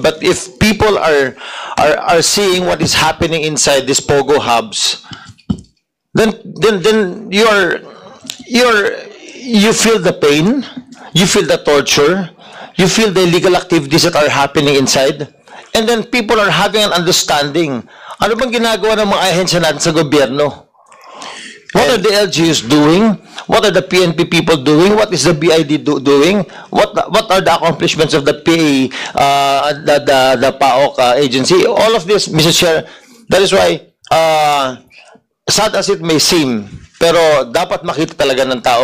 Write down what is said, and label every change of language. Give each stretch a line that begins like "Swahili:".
English: But if people are seeing what is happening inside these Pogo hubs, then you feel the pain, you feel the torture, you feel the illegal activities that are happening inside, and then people are having an understanding.
Filipino: Ano bang ginagawa ng mga ahensya natin sa gobyerno?
English: What are the LGUs doing? What are the PNP people doing? What is the BID doing? What are the accomplishments of the PA, the PAOK agency? All of this, Mr. Chair, that is why, sad as it may seem,
Filipino: pero dapat makita talaga ng tao.